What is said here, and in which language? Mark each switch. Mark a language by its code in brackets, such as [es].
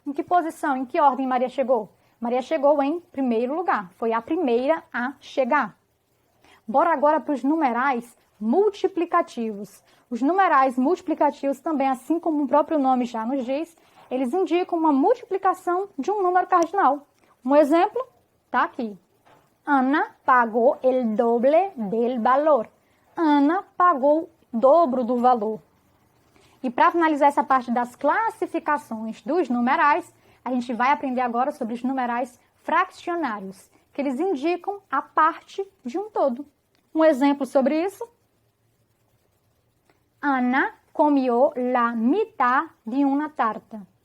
[pt] Em que posição, em que ordem Maria chegou? Maria chegou em primeiro lugar, foi a primeira a chegar. Bora agora para os numerais multiplicativos. Os numerais multiplicativos também, assim como o próprio nome já nos diz, eles indicam uma multiplicação de um número cardinal. Um exemplo está aqui. [es] Ana pagou el doble del valor. [pt] Ana pagou o dobro do valor. E para finalizar essa parte das classificações dos numerais, a gente vai aprender agora sobre os numerais fraccionários, que eles indicam a parte de um todo. Um exemplo sobre isso. [es] Ana comió la mitad de una tarta.